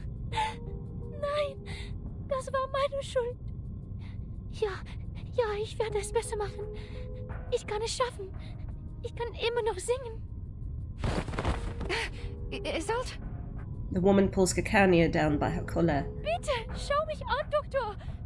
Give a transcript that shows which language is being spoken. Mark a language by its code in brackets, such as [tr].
[de] Nein, das war meine Schuld. Ja, ich werde es besser machen. Ich kann es schaffen. Ich kann immer noch singen. Isolde? [en] The woman pulls Kakania down by her collar. [de] Bitte, schau mich an, Doktor.